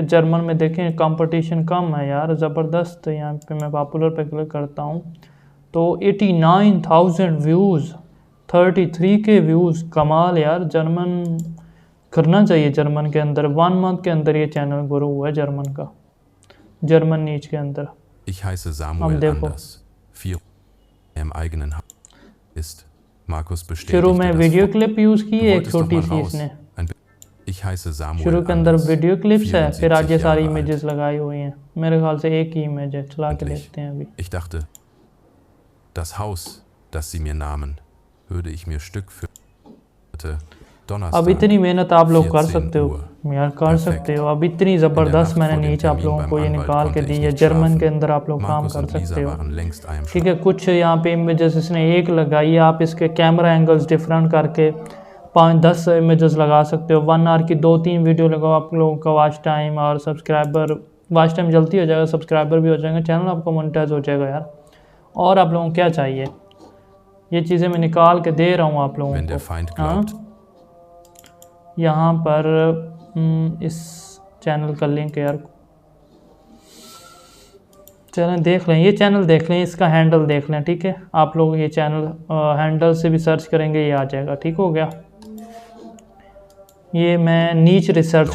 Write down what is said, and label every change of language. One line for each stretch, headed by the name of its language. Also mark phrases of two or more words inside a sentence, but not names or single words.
Hindi: जर्मन में देखें कंपटीशन कम है यार, ज़बरदस्त। यहाँ पे मैं पॉपुलर पे क्लिक करता हूँ तो 89,000 व्यूज़, 33K व्यूज़, कमाल यार। जर्मन करना चाहिए जर्मन के अंदर। 1 मंथ के अंदर ये चैनल ग्रो हुआ है जर्मन का, जर्मन नीच के अंदर।
German: Ich heiße Samuel Anders. 4 im eigenen Haus ist. Markus bestätigt
Hindi: शुरू में वीडियो क्लिप यूज़ की है एक छोटी सी इसने।
German: Ich heiße Samuel
Hindi: शुरू के अंदर
German: Anders.
Hindi: वीडियो क्लिप्स है, फिर आज ये सारी
German: 74 Jahre
Hindi: इमेजेस लगाई हुई हैं। मेरे ख्याल से एक ही इमेज है, चला के देखते हैं अभी।
German: Ich dachte, das Haus, das sie mir nahmen, würde ich mir Stück für
Hindi: अब
German: Donnerstag,
Hindi: इतनी मेहनत आप लोग कर
German: 14
Hindi: सकते हो
German: Uhr.
Hindi: यार, कर सकते हो। अब इतनी
German: In der
Hindi: ज़बरदस्त
German: Nacht
Hindi: मैंने
German: vor dem
Hindi: नीचे आप
German: Termin
Hindi: लोगों
German: beim
Hindi: को ये
German: Anwalt
Hindi: निकाल के
German: konnte ich
Hindi: दी है।
German: nicht
Hindi: जर्मन के
German: schlafen.
Hindi: अंदर आप लोग काम
German: Markus
Hindi: कर
German: und Lisa
Hindi: सकते हो,
German: waren längst
Hindi: ठीक
German: eingeschlafen.
Hindi: है। कुछ यहाँ पे इमेजेस इसने एक लगाई है, आप इसके
English: camera angles
Hindi: डिफरेंट करके 5-10 इमेजेस लगा सकते हो। 1 आवर की 2-3 वीडियो लगाओ, आप लोगों का
English: watch time
Hindi: और सब्सक्राइबर,
English: watch time
Hindi: जल्दी हो जाएगा, सब्सक्राइबर भी हो जाएंगे, चैनल आपको मोनेटाइज हो जाएगा यार। और आप लोगों को क्या चाहिए, ये चीज़ें मैं निकाल के दे रहा हूँ आप लोगों
German: Wenn der
Hindi: को।
German: Feind
Hindi: हाँ,
German: glaubt,
Hindi: यहाँ पर इस चैनल का लिंक यार, चैनल देख लें, ये चैनल देख लें, इसका हैंडल देख लें, ठीक है। आप लोग ये चैनल हैंडल से भी सर्च करेंगे, ये आ जाएगा, ठीक हो गया। ये मैं नीच रिसर्च